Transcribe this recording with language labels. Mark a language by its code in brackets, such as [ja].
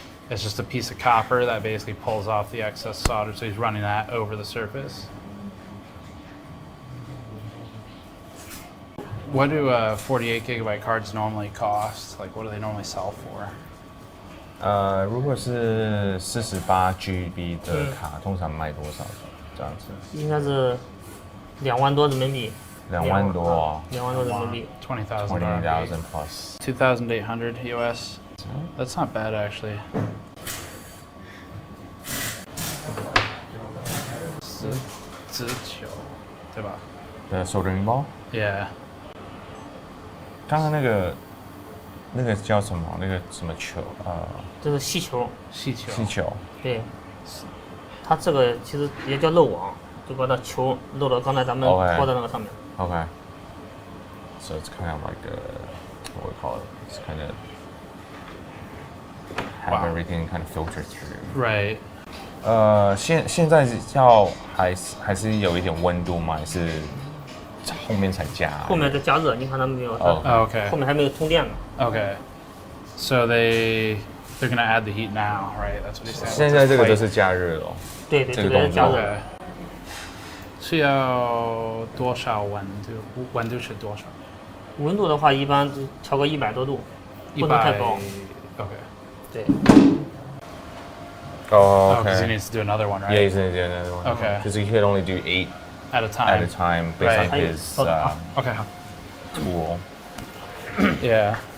[en] It's just a piece of copper that basically pulls off the excess solder, so he's running that over the surface. What do 48 gigabyte cards normally cost? Like, what do they normally sell for? [zh] 如果是48GB 的卡，通常卖多少？这样子？应该是2万多人民币。 2万多哦。 2万多人民币。 [en] 20,000 plus. 2,800 US. That's not bad actually. [zh] 19对吧？ [en] The soldering ball? Yeah. [zh] 刚刚那个叫什么？那个什么球？这是气球。气球。对，它这个其实也叫漏网，就把那球漏到刚才咱们拖在那个上面。 [en] Okay. So it's kind of like what we call it. It's kind of have everything kind of filtered through. Right. [zh] 现在还是有一点温度吗？还是后面才加？后面在加热，你看他们没有 [en] ？Okay. [zh] 后面还没有通电呢。 [en] Okay. So they're gonna add the heat now, right? That's what he said. [zh] 现在这个就是加热了。对，这个是加热。是要多少温度？温度是多少？温度的话，一般调个100多度，不能太高。 [en] Okay. [zh] 对。 [en] Oh, okay. Because he needs to do another one, right? Yeah, he's gonna do another one. Okay. Because he could only do 8 at a time based on his okay. tool. Yeah.